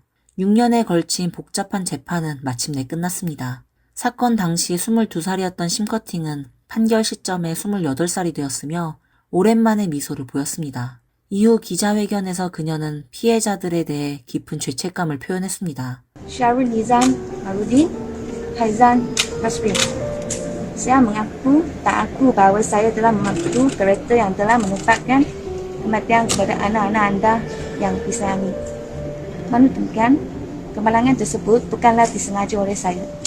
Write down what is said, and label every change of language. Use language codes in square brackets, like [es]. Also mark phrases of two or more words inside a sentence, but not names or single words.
[ko] 6년에 걸친 복잡한 재판은 마침내 끝났습니다. 사건 당시 22살이었던 심커팅은 판결 시점에 28살이 되었으며 오랜만에 미소를 보였습니다. 이후 기자회견에서 그녀는 피해자들에 대해 깊은 죄책감을 표현했습니다. [ms] Syarul Nizam Marudin, Haizan Nasrin. Saya mengaku tak aku bahawa saya telah membantu kereta yang telah menyebabkan kematian kepada anak-anak anda yang disayangi. Namun demikian, kemalangan tersebut bukanlah disengaja oleh saya.